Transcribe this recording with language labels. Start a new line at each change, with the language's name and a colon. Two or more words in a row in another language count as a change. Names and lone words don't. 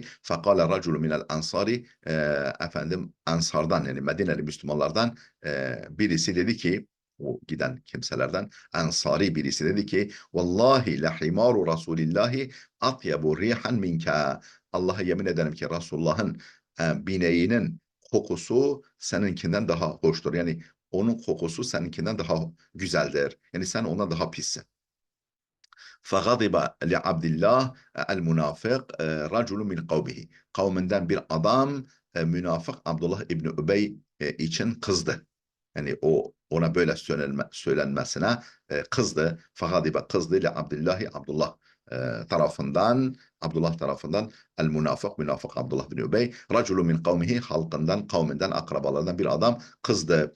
Arabic: فقال رجل من الأنصار,
Turkish: efendim Ensardan, yani Medineli Müslümanlardan birisi dedi ki, o giden kimselerden Ensari birisi dedi ki
Arabic: والله لحمار رسول الله أطيب ريحا منك.
Turkish: Allah'a yemin ederim ki Resulullah'ın bineğinin kokusu seninkinden daha hoştur. Yani onun kokusu seninkinden daha güzeldir. Yani sen ona daha pissin.
Arabic: فغضب لعبد الله المنافق رجل من قومه.
Turkish: Kavminden bir adam münafık Abdullah İbni Übey için kızdı. Yani ona böyle söylenmesine kızdı. Fagadibe kızdı ile Abdullah tarafından Abdullah tarafından
Arabic: المنافق
Turkish: Abdullah bin Übey
Arabic: رجل من قومه
Turkish: kavminden akrabalardan bir adam kızdı.